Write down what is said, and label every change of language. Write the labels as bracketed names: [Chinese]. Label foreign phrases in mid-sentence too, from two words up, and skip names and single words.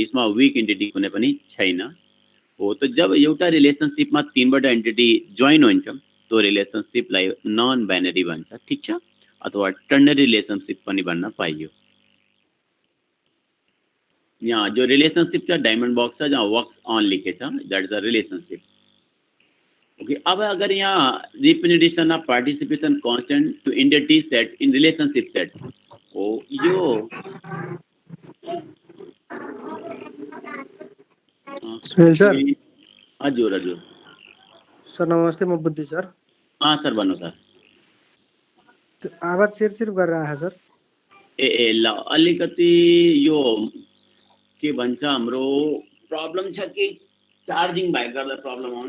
[Nepali] यसमा [English] weak entity [Nepali] कुनै पनि छैन हो। तो जब एउटा रिलेशनशिपमा तीनवटा एन्टिटी जोइन हुन्छ, तो रिलेशनशिपलाई [English] non binary [Nepali] भन्छ। ठीक छ, अथवा [English] ternary relationship [Nepali] पनि भन्न पाइयो। यहाँ जो रिलेशनशिप छ [English] diamond box [Nepali] छ, [English] जहाँ works on लिखे छ, that is a relationship. ओके, अब अगर यहाँ representation of participation constant to entity set in relationship set, ओ यो [Nepali] सुनील सर हजुर हजुर सर नमस्ते, म बुद्धि सर। सर भन्नु सर। आवाज चिरचिर गरेर आएछ सर। ए ल अलिकति यो के भन्छ हाम्रो प्रब्लम छ कि चार्जिङ भएको गर्दा प्रब्लम आउँछ।